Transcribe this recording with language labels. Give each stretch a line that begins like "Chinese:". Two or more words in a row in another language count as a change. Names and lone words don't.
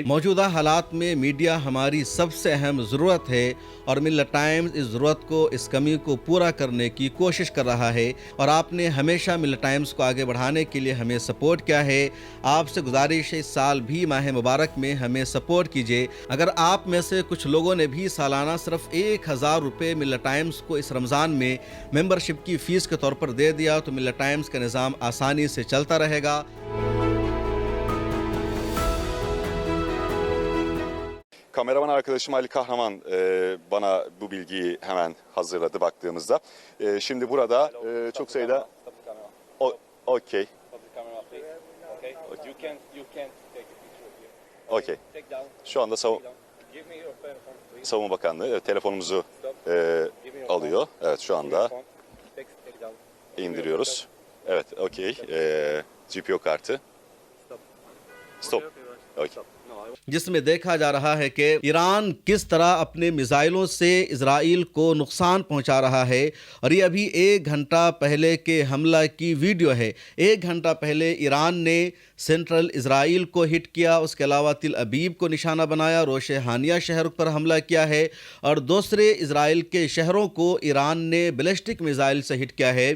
Urdu: موجودہ حالات میں میڈیا ہماری سب سے اہم ضرورت ہے، اور ملا ٹائمز اس ضرورت کو، اس کمی کو پورا کرنے کی کوشش کر رہا ہے، اور آپ نے ہمیشہ ملا ٹائمز کو آگے بڑھانے کے لیے ہمیں سپورٹ کیا ہے۔ آپ سے گزارش ہے، اس سال بھی ماہ مبارک میں ہمیں سپورٹ کیجئے۔ اگر آپ میں سے کچھ لوگوں نے بھی سالانہ صرف 1000 روپے ملا ٹائمز کو اس رمضان میں ممبرشپ کی فیس کے طور پر دے دیا تو ملا ٹائمز کا نظام آسانی سے چلتا رہے گا۔
Turkish: Kameraman arkadaşım Ali Kahraman bana bu bilgiyi hemen hazırladı baktığımızda. Şimdi burada çok sayıda...
English: Okay. Okay.
Turkish: Şu anda Savunma Bakanlığı telefonumuzu alıyor. Evet, şu anda indiriyoruz. Evet, okay. GPO kartı. Stop.
English: Okay.
Urdu: جس میں دیکھا جا رہا ہے کہ ایران کس طرح اپنے میزائلوں سے اسرائیل کو نقصان پہنچا رہا ہے، اور یہ ابھی 1 گھنٹہ پہلے کے حملہ کی ویڈیو ہے۔ 1 گھنٹہ پہلے ایران نے سینٹرل اسرائیل کو ہٹ کیا، اس کے علاوہ تل ابیب کو نشانہ بنایا، روش ہانیہ شہر پر حملہ کیا ہے، اور دوسرے اسرائیل کے شہروں کو ایران نے بیلسٹک میزائل سے ہٹ کیا ہے۔